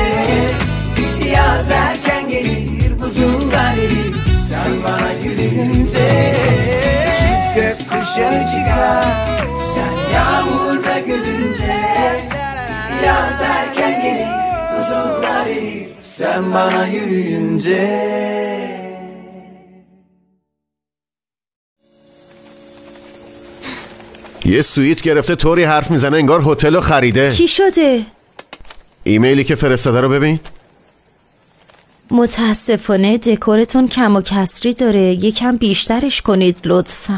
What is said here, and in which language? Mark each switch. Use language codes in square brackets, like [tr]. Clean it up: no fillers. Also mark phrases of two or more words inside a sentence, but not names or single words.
[tr] Yaz erken gelir buzullar erir sen bana yürüyünce. Çift gökkuşağı çıkar sen yağmurda gülünce. Yaz erken gelir buzullar erir sen bana yürüyünce. [fa] یه سویت گرفته طوری حرف میزنه انگار هتلو خریده. چی شده؟ ایمیلی که فرستاده رو ببین. متاسفانه دکورتون کم و کسری داره، یکم بیشترش کنید لطفا.